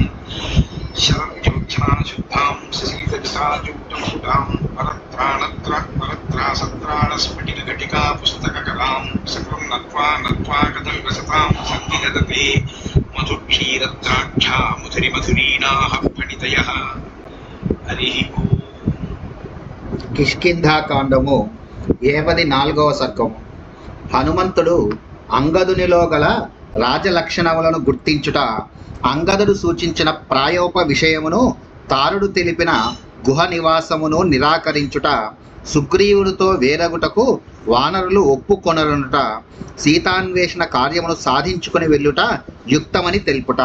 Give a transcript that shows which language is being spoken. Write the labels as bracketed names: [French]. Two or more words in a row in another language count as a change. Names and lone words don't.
[Sanskrit] शरज्योत्सना शुद्धां शशीतजटाजूटं सुधां वरत्रासत्राणस्फटिकघटिका पुस्तककरां सकलं नत्वा कदम्बसतां सन्निधत्ते मधुक्षीरद्राक्षा मधुरिमधुरीणाः फणितयः। हरिः ओम्। [Telugu] కిష్కింధాకాండము 74వ సర్గము. హనుమంతుడు అంగదునిలో గల రాజలక్షణములను గుర్తించుట, అంగదుడు సూచించిన ప్రాయోప విషయమును తారుడు తెలిపిన గుహ నివాసమును నిరాకరించుట, సుగ్రీవునితో వేరగుటకు వానరులు ఒప్పుకొనరునుట, సీతాన్వేషణ కార్యమును సాధించుకుని వెళ్ళుట యుక్తమని తెలుపుట.